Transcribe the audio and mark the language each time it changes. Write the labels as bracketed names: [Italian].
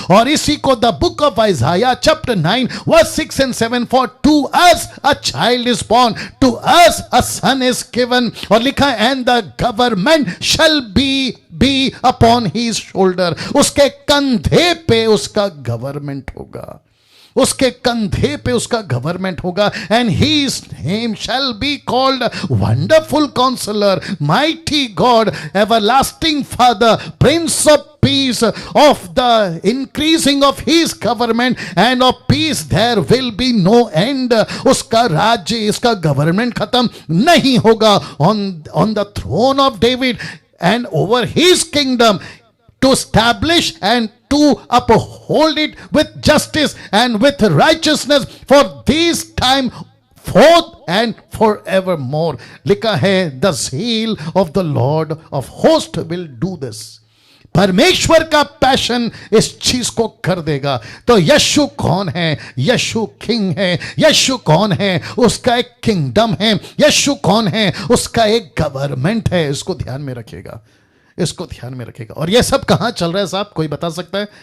[Hindi] और इसी को the book of आइजाया chapter 9 verse 6 and 7, [English] for to us a child is born, to us a son is given, [Hindi] और लिखा है [English] and the government shall be upon his shoulder, [Hindi] उसके कंधे पे उसका गवर्नमेंट होगा, उसके कंधे पे उसका गवर्नमेंट होगा। [English] And his name shall be called wonderful counselor, mighty God, everlasting Father, Prince of peace. Of the increasing of his government and of peace there will be no end. [Hindi] उसका राज्य, इसका government खत्म नहीं होगा। [English] on the throne of David and over his kingdom, to establish and to uphold it with justice and with righteousness for this time forth and forevermore. [Hindi] लिखा है [English] the zeal of the Lord of hosts will do this. [Hindi] परमेश्वर का passion इस चीज को कर देगा। तो यीशु कौन है? यीशु किंग है। यीशु कौन है? उसका एक किंगडम है। यीशु कौन है? उसका एक गवर्नमेंट है। इसको ध्यान में रखिएगा, इसको ध्यान में रखेगा। और ये सब कहां चल रहा है साहब? कोई बता सकता है?